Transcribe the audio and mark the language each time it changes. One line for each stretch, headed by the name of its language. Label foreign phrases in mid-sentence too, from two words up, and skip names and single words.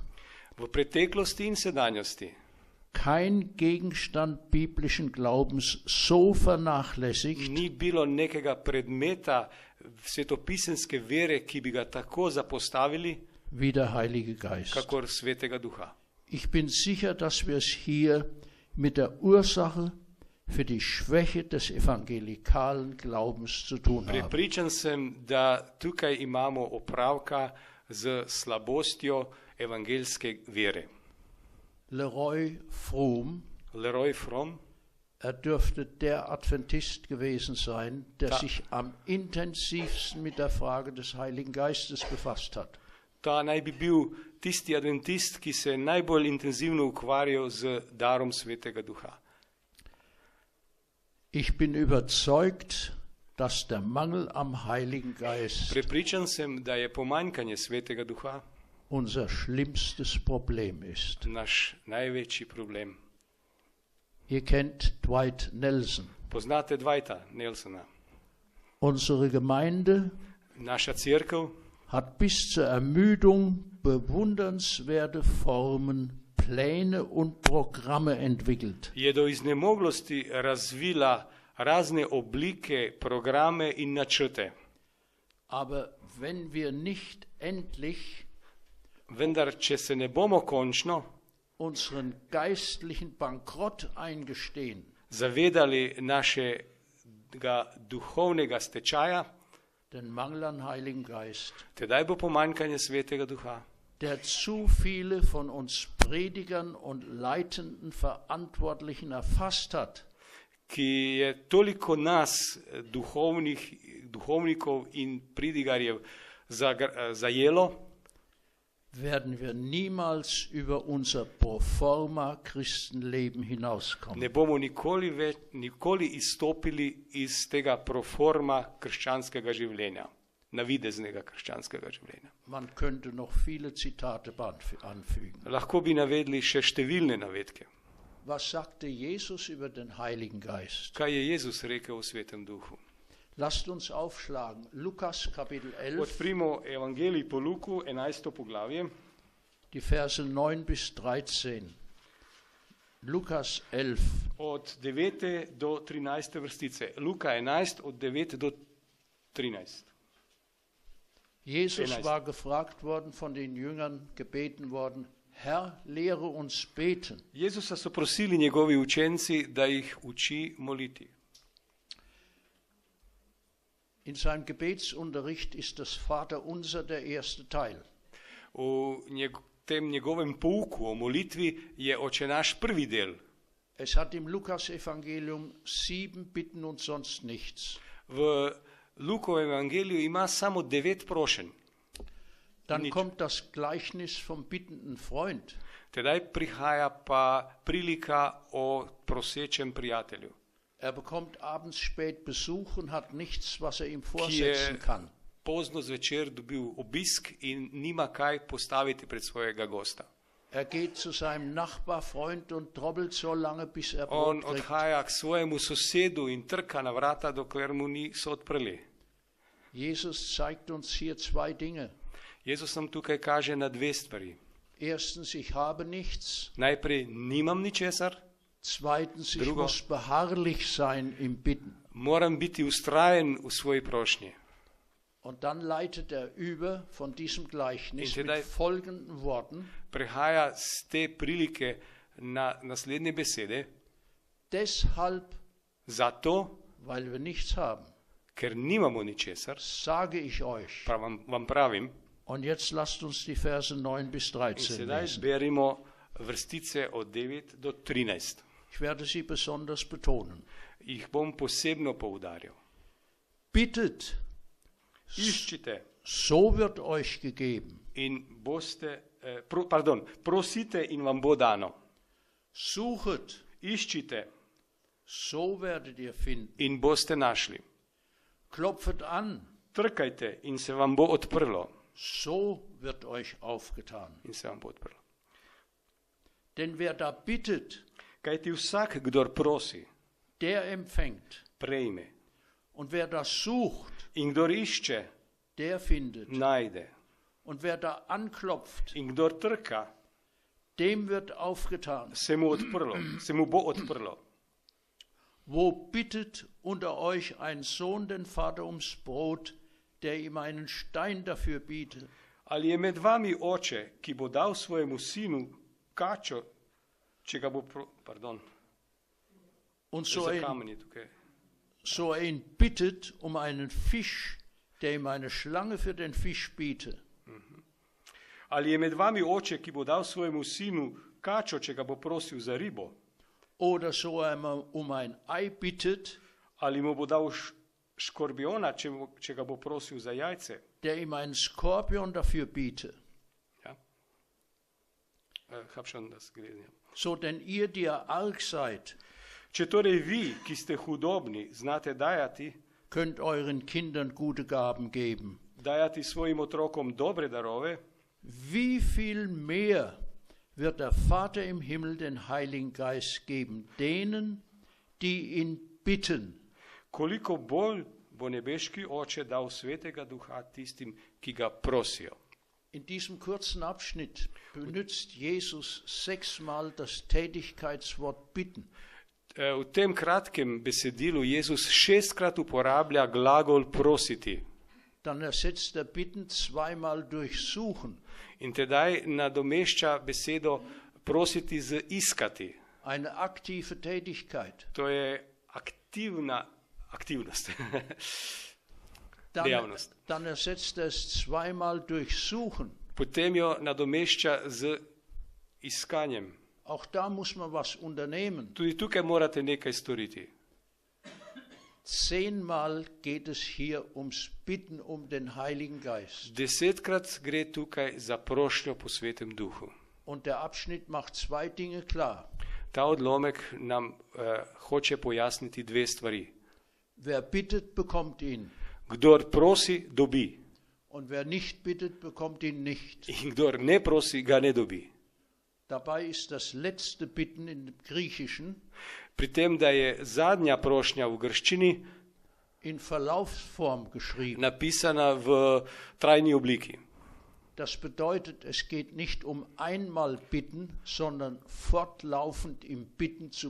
Slovenian: v preteklosti in sedanjosti
German: kein Gegenstand biblischen Glaubens so vernachlässigt
Slovenian: ni bilo nekega predmeta svetopisenske vere, ki bi ga tako zapostavili,
German: wie der Heilige Geist.
Slovenian: kakor Svetega Duha.
German: Ich bin sicher, dass wir es hier mit der Ursache für die Schwäche des evangelikalen Glaubens zu tun haben.
Slovenian: Prepričan sem, da tukaj imamo opravka z slabostjo evangelske vere.
German: Leroy Froom,
Slovenian: Leroy Fromm,
German: dürfte der Adventist gewesen sein, der
Slovenian: Da-
German: sich am intensivsten mit der Frage des Heiligen Geistes befasst hat.
Slovenian: ta naj bi bil tisti adventist, ki se je najbolj intenzivno ukvarjal z darom Svetega Duha.
German: Ich bin überzeugt, dass der Mangel am Heiligen Geist
Slovenian: Prepričan sem, da je pomanjkanje Svetega Duha
German: unser schlimmstes Problem ist.
Slovenian: naš največji problem.
German: Ihr kennt Dwight Nelson.
Slovenian: Poznate Dwighta Nelsona?
German: Unsere Gemeinde
Slovenian: Naša cerkev
German: hat bis zur Ermüdung bewundernswerte Formen, Pläne und Programme entwickelt.
Slovenian: je do iznemoglosti razvila razne oblike, programe in načrte.
German: Aber wenn wir nicht endlich
Slovenian: Vendar, če se ne bomo končno
German: unseren geistlichen Bankrott eingestehen,
Slovenian: zavedali našega duhovnega stečaja,
German: den Mangel an Heiligen Geist,
Slovenian: tedaj bo pomanjkanje Svetega Duha,
German: der zu viele von uns Predigern und leitenden Verantwortlichen erfasst hat,
Slovenian: ki je toliko nas, duhovnikov in pridigarjev, zajelo,
German: werden wir niemals über unser Proforma-Christenleben hinauskommen.
Slovenian: ne bomo nikoli izstopili iz tega proforma krščanskega življenja, navideznega krščanskega življenja.
German: Man könnte noch viele Zitate anfügen.
Slovenian: Lahko bi navedli še številne navedke.
German: Was sagte Jesus über den Heiligen Geist?
Slovenian: Kaj je Jezus rekel o Svetem Duhu?
German: Lasst uns aufschlagen. Lukas Kapitel 11,
Slovenian: Odprimo Evangelij po Luku, 11. poglavje,
German: die Verse 9 bis 13. Lukas 11.
Slovenian: od 9. do 13. vrstice. Luka 11, od 9 do 13.
German: Jesus 11. war gefragt worden, von den Jüngern gebeten worden, Herr, lehre uns beten.
Slovenian: Jezusa so prosili njegovi učenci, da jih uči moliti.
German: In seinem Gebetsunterricht ist das Vaterunser der erste Teil.
Slovenian: V tem njegovem pouku o molitvi je Oče naš prvi del.
German: Es hat im Lukas-Evangelium 7 Bitten und sonst nichts.
Slovenian: V Lukovem evangeliju ima samo 9 prošenj.
German: Dann Nicht. kommt das Gleichnis vom bittenden Freund.
Slovenian: Tedaj prihaja pa prilika o prosečem prijatelju,
German: Bekommt abends spät Besuch und hat nichts, was ihm
Slovenian: ki je
German: vorsetzen kann.
Slovenian: pozno zvečer dobil obisk in nima kaj postaviti pred svojega gosta.
German: Er geht zu seinem Nachbarfreund und trobbelt so lange, bis er
Slovenian: On
German: Brot kriegt.
Slovenian: odhaja k svojemu sosedu in trka na vrata, dokler mu niso odprli.
German: Jesus zeigt uns hier zwei Dinge.
Slovenian: Jezus nam tukaj kaže na dve stvari.
German: Erstens, ich habe nichts.
Slovenian: Najprej nimam ničesar,
German: Zweitens, ich
Slovenian: Drugo.
German: muss beharrlich sein im Bitten.
Slovenian: moram biti ustrajen v svoji prošnji.
German: Und dann leitet er über von diesem Gleichnis
Slovenian: In
German: mit
Slovenian: tedaj-
German: folgenden Worten.
Slovenian: Prehaja z te prilike na naslednje besede,
German: Deshalb,
Slovenian: zato,
German: weil wir nichts haben,
Slovenian: ker nimamo ničesar,
German: sage ich euch.
Slovenian: vam pravim,
German: Und jetzt lasst uns die Verse 9 bis
Slovenian: in
German: 13
Slovenian: sedaj
German: lesen.
Slovenian: berimo vrstice od 9 do 13.
German: Ich werde sie besonders betonen.
Slovenian: Jih bom posebno poudarjal.
German: Bittet,
Slovenian: Iščite
German: so wird euch gegeben.
Slovenian: in boste, prosite in vam bo dano.
German: Suchet,
Slovenian: Iščite
German: so werdet ihr finden.
Slovenian: in boste našli.
German: Klopfet an,
Slovenian: Trkajte in se vam bo odprlo.
German: so wird euch aufgetan.
Slovenian: In se vam bo odprlo.
German: Denn wer da bittet,
Slovenian: Kajti vsak, kdor prosi,
German: der empfängt.
Slovenian: prejme.
German: Und wer da sucht,
Slovenian: In kdor išče,
German: der findet.
Slovenian: najde.
German: Und wer da anklopft,
Slovenian: In kdor trka,
German: dem wird aufgetan.
Slovenian: se mu bo odprlo.
German: Wo bittet unter euch ein Sohn den Vater ums Brot, der ihm einen Stein dafür bietet?
Slovenian: Ali je med vami oče, ki bo dal svojemu sinu kačo, če ga bo, pardon,
German: Und
Slovenian: za
German: so
Slovenian: kamen je tukaj.
German: er ihn bittet um einen Fisch, der ihm eine Schlange für den Fisch biete.
Slovenian: Ali je med vami oče, ki bo dal svojemu sinu kačo, če ga bo prosil za ribo?
German: Oder so er um ein Ei bittet,
Slovenian: Ali mu bo dal škorpiona, če ga bo prosil za jajce?
German: der ihm einen Skorpion dafür biete. Ja? Hab schon das gelesen, ja. So denn ihr, die ihr arg seid,
Slovenian: Če torej vi, ki ste hudobni, znate
German: könnt euren Kindern gute Gaben geben.
Slovenian: dajati svojim otrokom dobre darove,
German: Wie viel mehr wird der Vater im Himmel den Heiligen Geist geben, denen, die ihn bitten?
Slovenian: koliko bolj bo nebeški oče dal svetega duha tistim, ki ga prosijo.
German: In diesem kurzen Abschnitt benutzt Jesus 6-mal das Tätigkeitswort bitten.
Slovenian: V tem kratkem besedilu Jezus 6-krat uporablja glagol prositi
German: Dann ersetzt er bitten 2-mal durch suchen.
Slovenian: in tedaj nadomešča besedo prositi z iskati.
German: Eine aktive Tätigkeit.
Slovenian: To je aktivnost.
German: Dann,
Slovenian: Dejavnost.
German: dann ersetzt er es 2-mal durch suchen.
Slovenian: Potem jo nadomešča z iskanjem.
German: Auch da muss man was unternehmen.
Slovenian: Tudi tukaj morate nekaj storiti.
German: 10-mal geht es hier ums Bitten um den Heiligen Geist.
Slovenian: 10-krat gre tukaj za prošnjo po svetem duhu.
German: Und der Abschnitt macht 2 Dinge klar.
Slovenian: Ta odlomek nam hoče pojasniti dve stvari.
German: Wer bittet, bekommt ihn.
Slovenian: Kdor prosi, dobi.
German: Und wer nicht bittet, bekommt ihn nicht.
Slovenian: In kdor ne prosi, ga ne dobi.
German: Dabei ist das letzte Bitten im Griechischen
Slovenian: Pri tem, da je zadnja prošnja v grščini
German: in Verlaufsform geschrieben.
Slovenian: napisana v trajni obliki.
German: Das bedeutet, es geht nicht um einmal bitten, sondern fortlaufend im Bitten zu